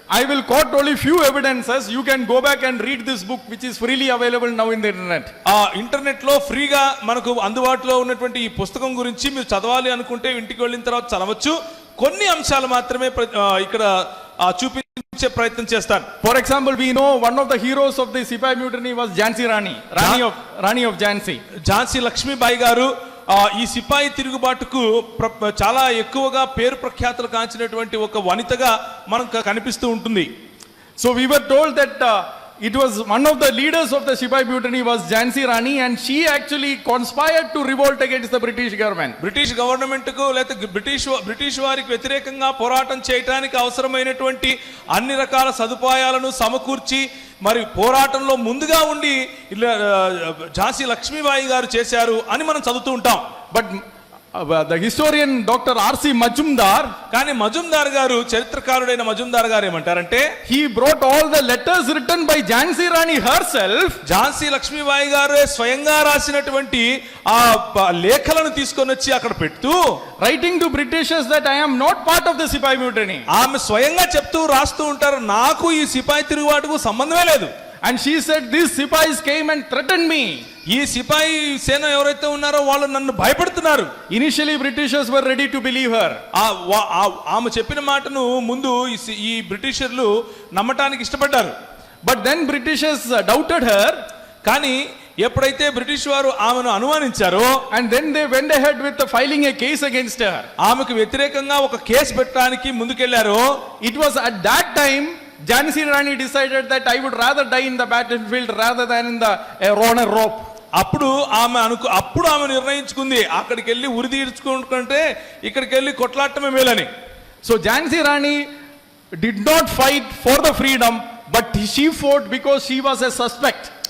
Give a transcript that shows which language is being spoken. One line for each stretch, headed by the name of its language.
English: I will quote only few evidences. You can go back and read this book, which is freely available now in the internet.
Telugu: Internet లో ఫ్రీగా మనకు అందుబాటులో ఉన్నటువంటి ఈ పుస్తకం గురించి మీరు చదవాలి అనుకుంటే ఇంటికి వెళ్ళిన తర్వాత చదవచ్చు. కొన్ని అంశాలు మాత్రమే ఇక్కడ చూపించే ప్రయత్నం చేస్తాను.
English: For example, we know one of the heroes of the Sipai mutiny was Jhansi Rani of Jhansi.
Telugu: Jhansi Lakshmibai గారు ఈ సిపాయి తిరుగుబాటుకు చాలా ఎక్కువగా పేరు ప్రఖ్యాతులు కాంచినటువంటి ఒక వనితగా మనకు కనిపిస్తూ ఉంటుంది.
English: So we were told that it was one of the leaders of the Sipai mutiny was Jhansi Rani, and she actually conspired to revolt against the British government.
Telugu: British government కు లేకపోతే బ్రిటిష్ వారికి వ్యతిరేకంగా పోరాటం చేయడానికి అవసరమైనటువంటి అన్ని రకాల సదుపాయాలను సమకూర్చి మరి పోరాటంలో ముందుగా ఉండి ఝాన్సీ లక్ష్మీబాయి గారు చేశారు అని మనం చదువుతూ ఉంటాం.
English: But the historian Dr. R.C. Majumdar,
Telugu: కానీ మజుందార్ గారు, చరిత్రకారుడైన మజుందార్ గారు ఏమంటారంటే,
English: he brought all the letters written by Jhansi Rani herself.
Telugu: Jhansi Lakshmibai గారు స్వయంగా రాసినటువంటి ఆ లేఖలను తీసుకొని వచ్చి అక్కడ పెడుతూ,
English: writing to Britishers that I am not part of the Sipai mutiny.
Telugu: ఆమె స్వయంగా చెప్తూ రాస్తూ ఉంటారు, నాకు ఈ సిపాయి తిరుగుబాటుకు సంబంధమే లేదు.
English: And she said, these Sipais came and threatened me.
Telugu: ఈ సిపాయి సేన ఎవరైతే ఉన్నారో వాళ్ళు నన్ను భయపెడుతున్నారు.
English: Initially Britishers were ready to believe her.
Telugu: ఆమె చెప్పిన మాటను ముందు ఈ బ్రిటిషర్లు నమ్మటానికి ఇష్టపడ్డారు.
English: But then Britishers doubted her,
Telugu: కానీ ఎప్పుడైతే బ్రిటిష్ వారు ఆమెను అనుమానించారో
English: and then they went ahead with filing a case against her.
Telugu: ఆమెకు వ్యతిరేకంగా ఒక కేసు పెట్టడానికి ముందుకెళ్లారో
English: It was at that time Jhansi Rani decided that I would rather die in the battlefield rather than in the on a rope.
Telugu: అప్పుడు ఆమె నిర్ణయించుకుంది అక్కడికి వెళ్ళి ఉరి తీర్చుకుంటే ఇక్కడికి వెళ్ళి కొట్లాడటమే మేలని.
English: So Jhansi Rani did not fight for the freedom, but she fought because she was a suspect.